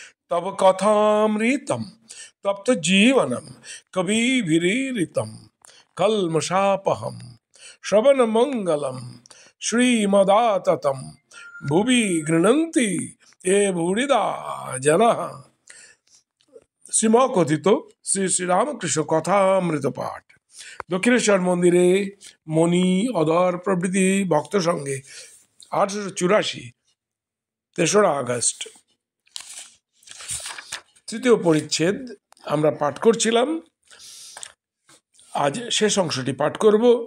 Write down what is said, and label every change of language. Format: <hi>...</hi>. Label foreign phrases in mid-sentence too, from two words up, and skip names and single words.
<sa>तव कथामृतम तप्त जीवनम कविभिरीरितम कल्मषापहम श्रवण मंगलम श्रीमदाततम भुवि गृह्णन्ति ये भूरिदा जनः।</sa> <bn>শ্রীমকথিত শ্রী শ্রী রামকৃষ্ণ কথামৃত পাঠ দক্ষিণেশ্বর মন্দিরে মণি অধর প্রভৃতি ভক্ত সঙ্গে 1884 3রা আগস্ট। তৃতীয় পরিচ্ছেদ আমরা পাঠ করছিলাম, আজ শেষ অংশটি পাঠ করব।</bn>